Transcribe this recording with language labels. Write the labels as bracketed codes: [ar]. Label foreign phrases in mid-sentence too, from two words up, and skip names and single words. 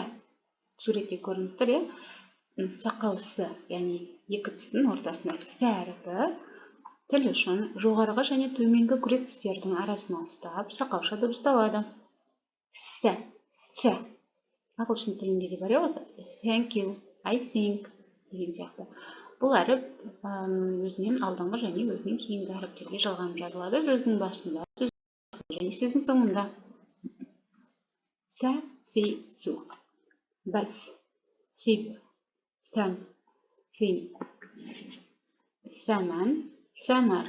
[kk] Суретте көрініп тұр, сақау с, яғни екі тістің ортасында сә әріпі тіл үшін жоғарғы және төменгі күрек тістердің арасына ұстап, сақауша дыбысталады. Сә. Сә. Ағылшын тілінде де бар, [en] thank you, I think [kk] деген сияқты. Бұл әріп өзінен алдыңғы және өзінен кейінгі әріптерге жалғанып жазылады. Сөздің басында, және сөздің соңында. Сә, си, су. Бәс, сиб, сәм, син, сәмән, сәмәр.